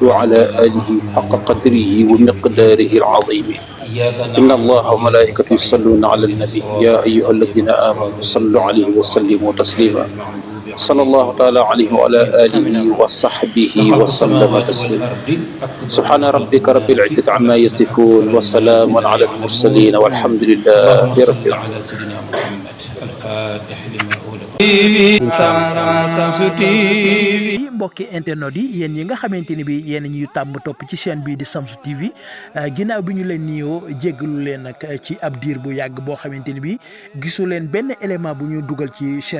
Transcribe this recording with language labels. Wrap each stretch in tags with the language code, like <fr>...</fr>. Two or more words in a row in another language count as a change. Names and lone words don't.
<ar>وعلى آله حق قدره ومقداره العظيم إن الله وملائكته يصلون على النبي يا أيها الذين آمنوا صلوا عليه وسلموا تسليما صلى الله تعالى عليه وعلى آله وصحبه وسلم تسليما سبحان ربك رب العزة عما يصفون وسلام على المرسلين والحمد لله رب العالمين</ar> <wo>mbokki internet yi yéen yi nga xamante ni bi yéen ñuy tàmm topp ci chaîne bii di Shamsu TV ginnaaw bi ñu leen nuyoo jéggalu leen nag ci ab diir bu yàgg boo xamante ni bi gisu leen benn élément bu ñu dugal ci chaîne</wo>